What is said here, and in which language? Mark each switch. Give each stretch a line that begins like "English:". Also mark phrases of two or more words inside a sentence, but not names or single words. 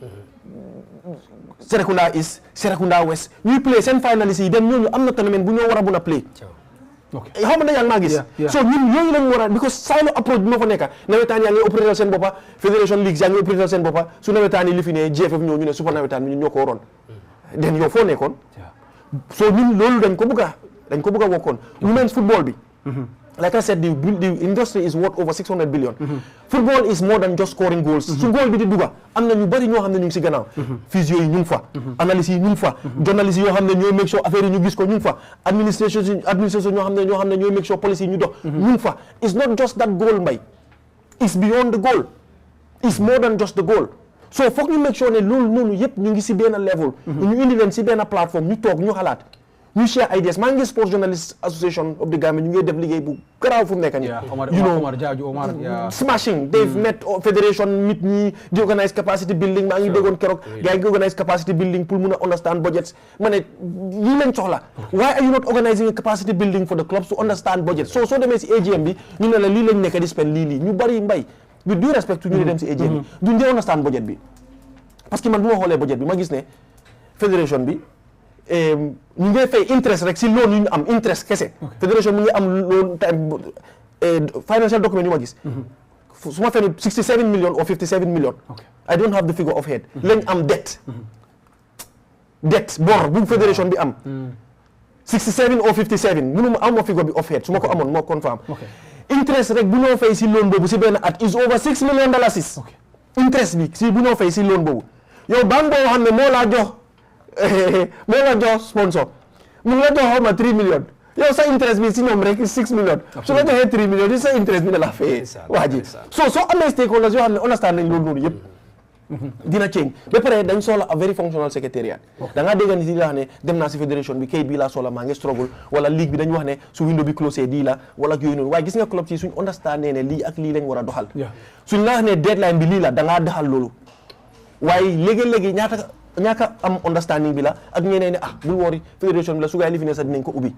Wolof: Serekunda East, Serekunda West ñuy play seen finalist yi dem ñooñu am na tournament bu ñoo war a mun a play. xaw ma ne yaa ngi maa gis. so ñun yooyu lañ war a because silo approach bi ma fa nekka nawetaan yaa ngi opérateur seen boppa fédération leagues yaa ngi opérateur seen boppa su nawetaan yi li fi ne GFF ñoo ñu ne super nawetaan bi ñun ñoo ko waroon den yow foo nekkoon so ñun loolu dañ ko bëgg a wokkoon
English: women's football
Wolof: bi
English: like I said the industry is worth over 600 billion. Football is more than just scoring goals.
Wolof: su goal bi di duga am na ñu bari ñoo xam ne ñu ngi si gannaaw. physio yi ñu ngi fa. analyse yi ñu ngi fa. journaliste yoo xam ne ñooy
English: make sure
Wolof: affaire yi ñu gis ko ñu ngi fa. administration ñoo xam ne ñooy
English: make sure
Wolof: policy yi ñu dox. ñu ngi fa
English: it's not just that goal mbay. it's beyond the goal. it's more than just the goal.
Wolof: so foog ñu
English: make sure
Wolof: ne loolu noonu yëpp ñu ngi si benn level. ñu indi leen si benn plateforme ñu toog ñu xalaat. ñu
English: share ideas
Wolof: maa ngi Sports Journalists Association of the Gambia ñu ngi def liggéey bu garaaw fu mu nekk nii. Omar
English: smashing they've met
Wolof: fédération nit ñi di
English: organise capacity building
Wolof: maa ngi déggoon keroog gars yi ngi
English: organise capacity building
Wolof: pour mun a
English: understand budgets
Wolof: ma ne lii lañ soxla
English: why are you not organizing a capacity building for the clubs to understand budget
Wolof: soo demee si AGM bi ñu ne la lii lañ nekk di spend lii ñu bari mbay
English: with due respect
Wolof: ñu ne dem si AGM bi duñ dee
English: understand budget
Wolof: bi parce que man bu ma xoolee budget bi ma gis ne fédération bi ñu ngi fay interest rek si loan yu ñu am interest kese. fédération mu ngi am loan time
English: financial document
Wolof: yu ma gis. su ma fenn 67 million or 57 million.
English: I don't have the figure of head.
Wolof: lañ am debt. bor bu fédération bi am. 67 or 57 mënuma am ma figure bi
English: of head
Wolof: su ma ko amoon moo confirm. interest rek bu ñoo fay si loan boobu si benn at
English: is over $6 million.
Wolof: interest bi si bu ñoo fay si loan boobu yow banque boo xam ne moo laa jox sponsor mu ngi la jox xaw ma 3 millions yow sa interest bi si ñoom rek 6 millions su la joxee 3 millions di sa interest bi ne la fayee waa ji soo amee stakeholders yoo xam ne understand nañ loolu noonu yëpp dina change ba pare dañ soxla
English: a very functional secretariat
Wolof: da ngaa dégg nit yi wax ne dem naa si fédération bi kay bii laa soxla maa ngi struggle wala ligue bi dañu wax ne su window bi closé di la wala yooyu noonu waaye gis nga club ci suñ understand ne lii ak lii lañ war a doxal suñ la wax ne deadline bi lii la da ngaa doxal loolu waaye léegi-léegi ñaata ñaaka am understanding bi la ak ñeneen ne bul woori fédération bi la su gaay li fi ne sax dinañ ko ubbi.